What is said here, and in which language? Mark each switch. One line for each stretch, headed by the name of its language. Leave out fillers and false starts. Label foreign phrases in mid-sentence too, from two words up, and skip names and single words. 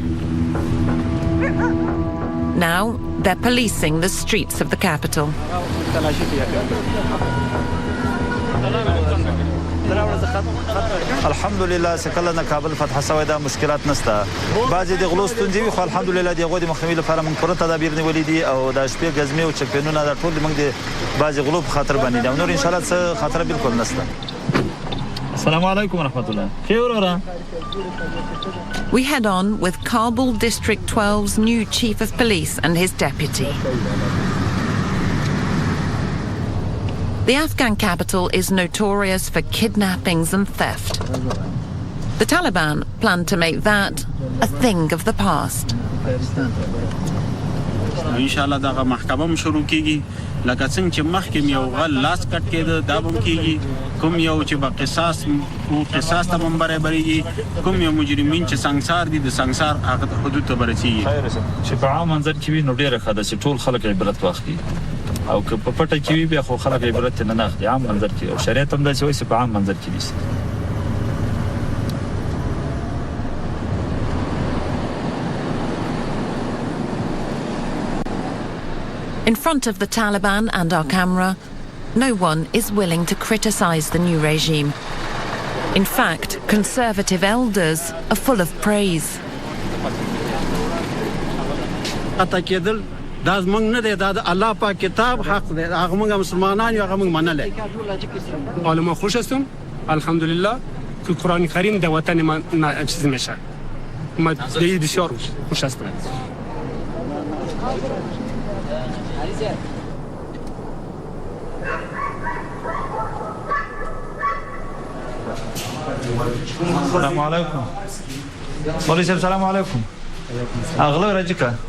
English: Now they're policing the streets of the capital.
Pashto: الحمدلله سکله نه کابل فتح شوی دا مشکلات نشته بعضی د غلو ستونزې وي خو الحمدلله دغه د مخنیوي لپاره موږ پوره تدابیر نیولې دي او د شپې ګزمې او چکپینونه د ټول موږ د بعضی غلو په خاطر باندې دا نور
Arabic: ان شاء الله
Pashto: څه خطر بالکل نشته.
Arabic: السلام علیکم ورحمت الله.
Pashto: خیرورا.
English: We head on with Kabul District 12's new chief of police and his deputy. The Afghan capital is notorious for kidnappings and theft. The Taliban plan to make that a thing of the past.
Arabic: ان شاء الله
Pashto: دغه محکمه هم شروع کیږي لکه څنګه چې مخکې یو غل لاس کټ کېده دا هم کیږي کوم یو چې به قصاص او قصاص ته هم برابرېږي کوم یو مجرمین چې سنگسار دي د سنگسار هغه حدود ته برسېږي چې په عام منظر کې وي نو ډېره ښه ده چې ټول خلک عبرت واخلي او که په پټه کې وي بیا خو خلک عبرت نه اخلي عام منظر کې او شریعت هم داسې وایي چې په عام منظر کې نیسي.
English: In front of the Taliban and our camera, no one is willing to criticize the new regime. In fact, conservative elders are full of praise.
Pashto: دا زمونږ نه دی دا د الله پاک کتاب حق دی هغه موږ مسلمانان یو هغه موږ منلی
Persian: عالم خوش هستم الحمدلله که قرآن کریم در وطن من چیز میشه من بسیار خوش هستم.
Arabic: السلام علیکم
Pashto: مولوی صاحب
Arabic: سلام علیکم
Pashto: اغلب راځي